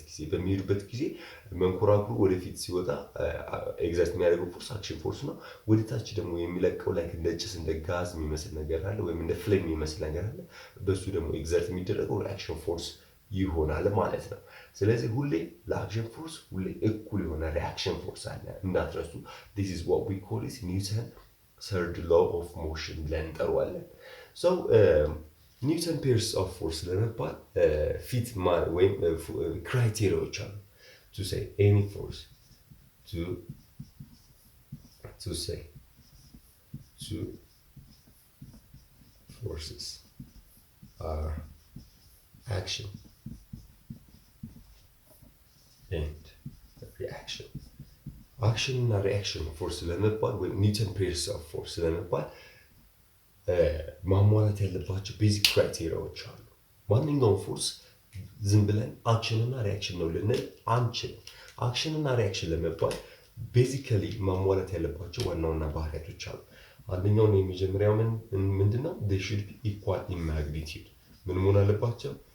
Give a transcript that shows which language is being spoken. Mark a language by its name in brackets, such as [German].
[Amharic] በሚሄዱበት ጊዜ መንኮራኩሩ ወደፊት ሲወጣ ኤግዘርት የሚያደርገው ፎርስ አክሽን ፎርስ ነው። ወደ ታች ደግሞ የሚለቀው ላይ እንደ ጭስ እንደ ጋዝ የሚመስል ነገር አለ፣ ወይም እንደ ፍሌም የሚመስል ነገር አለ። በሱ ደግሞ ኤግዘርት የሚደረገው ሪአክሽን ፎርስ ይሆናል ማለት ነው። ስለዚህ ሁሌ ለአክሽን ፎርስ ሁሌ እኩል የሆነ ሪአክሽን ፎርስ አለ እንዳትረሱ። [English] this is what we call it Newton third law of motion [Amharic] ብለን እንጠራዋለን። [English] so [Amharic] ኒውተን ፔርስ ኦፍ ፎርስ ለመባል ፊት ወይም ክራይቴሪያዎች አሉ [English] to say any force to say two forces are action and reaction. [Amharic] አክሽን እና ሪአክሽን ፎርስ ለመባል ወይም ኒውተን ፔርስ ኦፍ ፎርስ ለመባል ማሟላት ያለባቸው ቤዚክ ክራይቴሪያዎች አሉ። ማንኛውም ፎርስ ዝም ብለን አክሽን እና ሪአክሽን ነው ልንል አንችልም። አክሽን እና ሪአክሽን ለመባል ቤዚካሊ ማሟላት ያለባቸው ዋና ዋና ባህሪያቶች አሉ። አንደኛው ነው የመጀመሪያው ምንድነው? [English] they should be equal in magnitude። [Amharic] ምን መሆን አለባቸው?